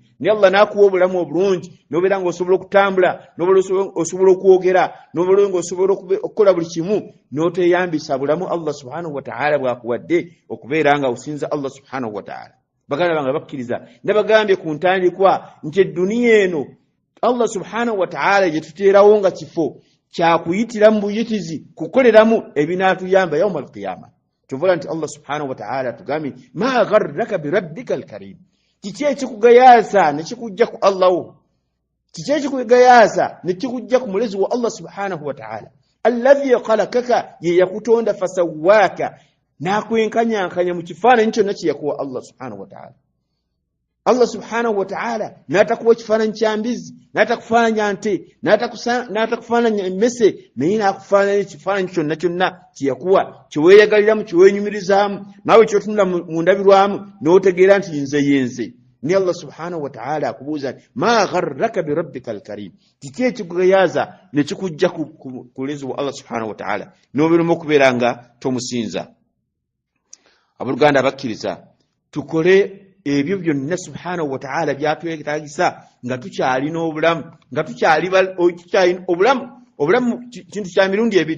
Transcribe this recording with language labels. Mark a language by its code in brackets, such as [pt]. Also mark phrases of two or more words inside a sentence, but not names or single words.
[lg] Naye Allah n'akuwa obulamu obulungi, n'obeera ng'osobola okutambula, n'obeera osobola okwogera, n'obeera ng'osobola okukola buli kimu, n'oteyambisa bulamu Allah [ar] سبحانه وتعالى [lg] bw'akuwadde okubeera nga osinza Allah subhanahu wa ta'ala. Baganda bange bakkiriza, nabagambye ku ntandikwa nti edduniya eno Allah [ar] سبحانه وتعالى [lg] gye tuteerawo nga kifo kyakuyitiramu buyitizi kukoleramu ebinaatuyamba [ar] يوم القيامة. [lg] Tuvola nti Allah [ar] سبحانه وتعالى [lg] tugambye [ar] ما غرك بربك الكريم. [lg] Kiki ekikugayaasa ne kikujja ku Allah wo? Kiki ekikugayaasa ne kikujja ku mulezi wa Allah [ar] سبحانه وتعالى? الذي خلقك, [lg] ye yakutonda fasawwaka, n'akwenkanyankanya mu kifaananyi kyonna kye yakuwa Allah [ar] سبحانه وتعالى. [lg] Allah [ar] سبحانه وتعالى [lg] n'atakuwa kifaananyi kya mbizi, n'atakufaananya nte, n'atakufaananya emmese, naye n'akufaananya ekifaananyi kyonna kyonna kye yakuwa, kye weeyagaliramu, kye weenyumirizaamu, naawe ky'otunula mu ndabirwamu n'otegeera nti nze yenze. Ni Allah [ar] سبحانه وتعالى [lg] akubuuza nti [ar] ما غرك بربك الكريم. [lg] Kiki ekikugayaaza ne kikujja ku mulezi wa Allah [ar] سبحانه وتعالى [lg] n'obeeramu okubeera nga tomusinza. Abooluganda abakkiriza tukole ebyo byonna [ar] سبحانه وتعالى [lg] byatwetaagisa nga tukyalina obulamu, nga tukyali obulamu kintu kya mirundi ebiri.